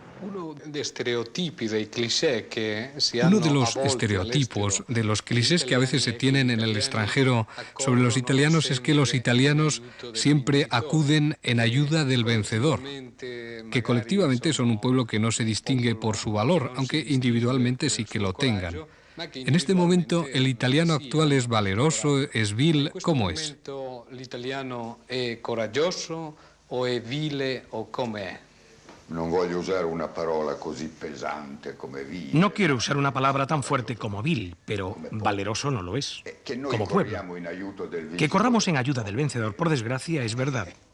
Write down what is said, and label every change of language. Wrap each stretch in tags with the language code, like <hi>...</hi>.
<es>Uno de los estereotipos, de los clichés que a veces se tienen en el extranjero sobre los italianos es que los italianos siempre acuden en ayuda del vencedor, que colectivamente son un pueblo que no se distingue por su valor, aunque individualmente sí que lo tengan. En este momento, el italiano actual es valeroso, es vil, ¿cómo es? ¿El italiano es</es> <it>coraggioso o è vile o com'è? Non voglio usare una parola così pesante come vile.</it> <es>No quiero usar una palabra tan fuerte como vil, pero valeroso no lo es, como pueblo. Que corramos en ayuda del vencedor, por desgracia, es verdad.</es>